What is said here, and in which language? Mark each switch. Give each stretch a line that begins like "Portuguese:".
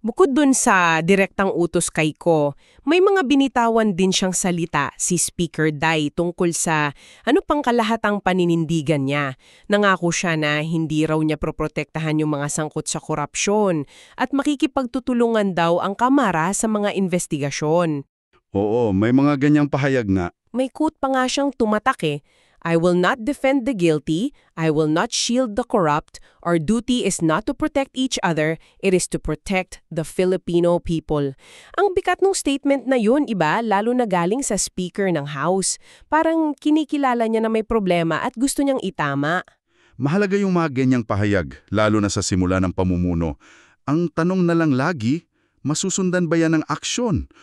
Filipino: Bukod dun sa direktang utos kay Ko, may mga binitawan din siyang salita si Speaker Day tungkol sa pang kalahatang paninindigan niya. Nangako siya na hindi raw niya proprotektahan yung mga sangkot sa korupsyon at makikipagtutulungan daw ang Kamara sa mga investigasyon. Oo, may mga ganyang pahayag nga. May quote pa nga siyang tumatak
English: I will not defend the guilty, I will not shield the corrupt, our duty is not to protect each other, it is to protect the Filipino people.
Filipino: Ang bigat ng statement na yun, iba, lalo na galing sa Speaker ng House. Parang kinikilala niya na may problema at gusto niyang itama. Mahalaga yung mga ganyang pahayag, lalo na sa simula ng pamumuno. Ang tanong na lang lagi, masusundan ba yan ng aksyon?